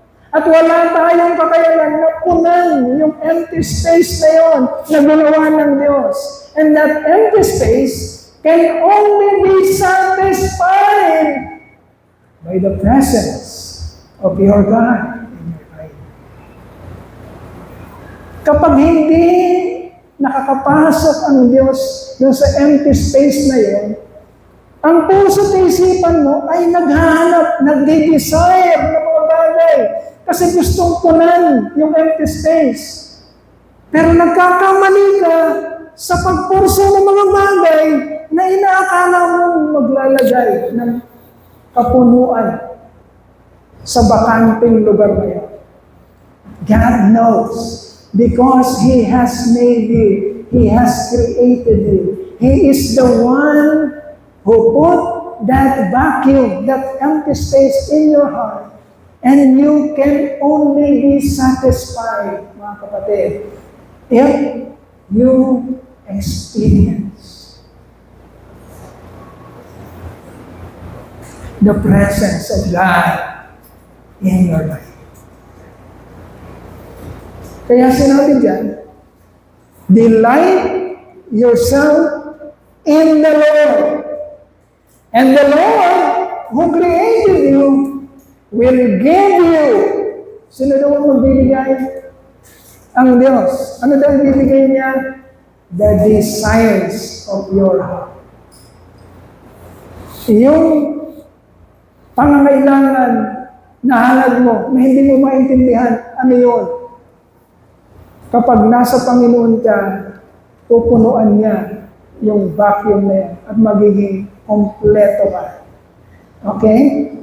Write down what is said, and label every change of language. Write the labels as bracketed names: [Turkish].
[Filipino] At wala tayong kakayanan na punan yung empty space na yon na ginawa ng Diyos. [English] And that empty space can only be satisfied by the presence of your God in your life. [Filipino] Kapag hindi nakakapasok ang Diyos dun sa empty space na yon, ang puso at isipan mo ay naghahanap, nagde-desire ng mga bagay. Kasi gustong punan yung empty space. Pero nagkakamali ka sa pagpurso ng mga bagay na inaakala mong maglalagay ng kapunuan sa bakanting lugar na yan. [English] God knows because He has made you. He has created you. He is the one who put that vacuum, that empty space in your heart. And you can only be satisfied, [Filipino] mga kapatid, [English] if you experience the presence of God in your life. [Filipino] Kaya sinabi dyan, [English] delight yourself in the Lord. And the Lord who created you will give you. [Filipino] Sino daw ang magbibigay? Ang Diyos. Ano daw ang bibigay niya? [English] The desires of your heart. [Filipino] Yung pangangailangan na hangad mo, na hindi mo maintindihan, ano yun? Kapag nasa Panginoon ka, pupunuan niya yung vacuum na yan at magiging kompleto ka. Okay?